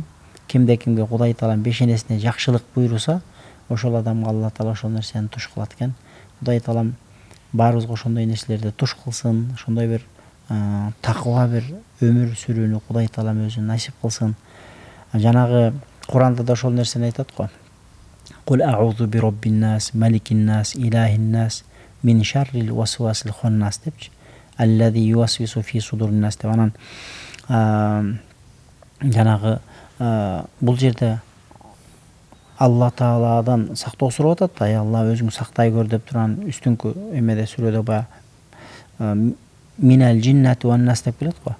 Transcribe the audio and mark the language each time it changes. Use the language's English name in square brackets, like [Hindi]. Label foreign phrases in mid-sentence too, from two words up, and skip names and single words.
[Kyrgyz] Кимде кимге Кудай Таалам бешенесине жакшылык буйруса, ошол адамга Алла Таала ошол нерсени туш кылат экен. Кудай Таалам баарыбызга ошондой нерселерди туш кылсын, ошондой бир такыба бир өмүр сүрүүнү Кудай Таалам өзү насип кылсын. Жанагы Куранда да ошол нерсени айтат го. [Arabic] قل أعوذ برب الناس ملك الناس إله الناس من شر الوسواس الخناس депчи. الذي يوسوس في صدور الناس деп. [Kyrgyz] Анан жанагы бул жерде Алла Тааладан сактоо сурап атат. Алла өзүң сактай көр деп турган үстүнкү эмеде сүрөдө баягы [Arabic] من الجنة والناس [Kyrgyz] деп келет го.